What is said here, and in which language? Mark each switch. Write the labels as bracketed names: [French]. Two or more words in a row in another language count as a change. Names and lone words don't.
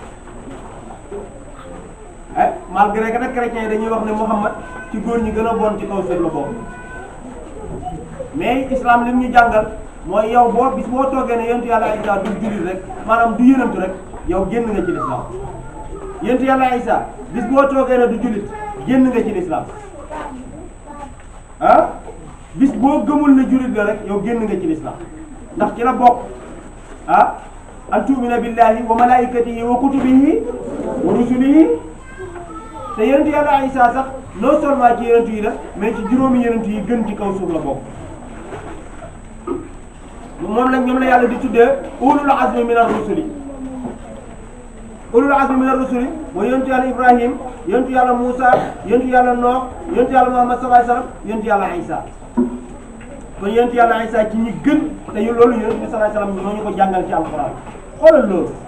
[French] malgré que [Wolof] nag chrétiens yi dañuy wax ne Muhammad ci góor ñi gën a bon ci kaw suuf la bokk mais islam lim ñu jàngal mooy yow bis boo toogee ne yonent yàlla Isa du jullit rek maanaam du yonent rek yow génn nga ci l'islam yonent yàlla Isa bis boo toogee ne du jullit génn nga ci l'islam bis boo gëmul ne jullit la rek yow génn nga ci l'islam ndax ci la bokk [Arabic] أن تؤمن بالله وملائكته وكتبه ورسله [Wolof] te yonent yàlla Isa sax [French] non seulement [Wolof] ci yonent yi la mais ci juróomi yonent yi gën ci kaw suuf la bokk moom la ñoom la yàlla di tuddee [Arabic] أولو العزم من الرسل أولو العزم من الرسل [Wolof] mooy yonent yàlla Ibrahim yonent yàlla Moussa yonent yàlla Nooh yonent yàlla Muhammad [Arabic] صلى الله عليه وسلم [Wolof] yonent yàlla Isa kon yonent yàlla Isa ci ñi gën te loolu yonent bi [Arabic] صلى الله عليه وسلم [Wolof] moo ñu ko jàngal ci alquran xoolal loolu